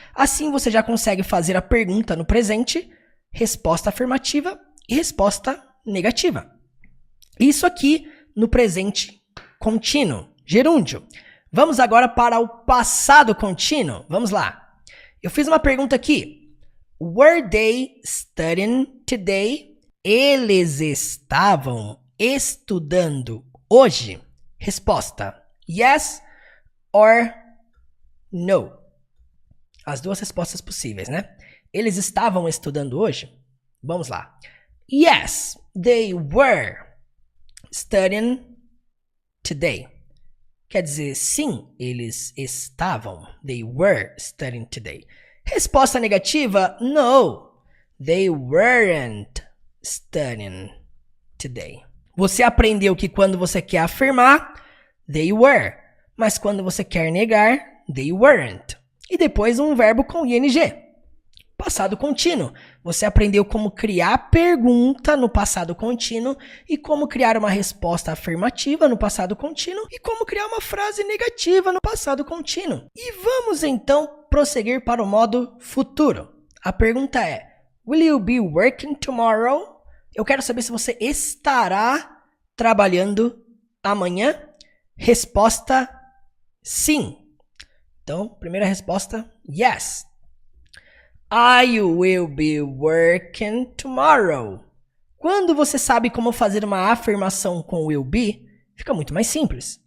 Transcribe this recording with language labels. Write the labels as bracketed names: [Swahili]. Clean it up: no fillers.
[Portuguese] Assim você já consegue fazer a pergunta no presente, resposta afirmativa e resposta negativa. Isso aqui no presente contínuo, gerúndio. Vamos agora para o passado contínuo. Vamos lá. Eu fiz uma pergunta aqui. [English] Were they studying today? [Portuguese] Eles estavam estudando hoje? Resposta: [English] yes or no. [Portuguese] As 2 respostas possíveis, né? Eles estavam estudando hoje? Vamos lá. [English] Yes, they were studying today. [Portuguese] Quer dizer, sim, eles estavam. [English] They were studying today. [Portuguese] Resposta negativa: [English] no, they weren't studying today. [Portuguese] Você aprendeu que quando você quer afirmar, [English] they were. [Portuguese] Mas quando você quer negar, [English] they weren't. [Portuguese] E depois um verbo com ing. Passado contínuo. Você aprendeu como criar pergunta no passado contínuo e como criar uma resposta afirmativa no passado contínuo e como criar uma frase negativa no passado contínuo. E vamos então prosseguir para o modo futuro. A pergunta é: [English] Will you be working tomorrow? [Portuguese] Eu quero saber se você estará trabalhando amanhã. Resposta: sim. Então, primeira resposta: yes. [English] I will be working tomorrow. [Portuguese] Quando você sabe como fazer uma afirmação com will be, fica muito mais simples.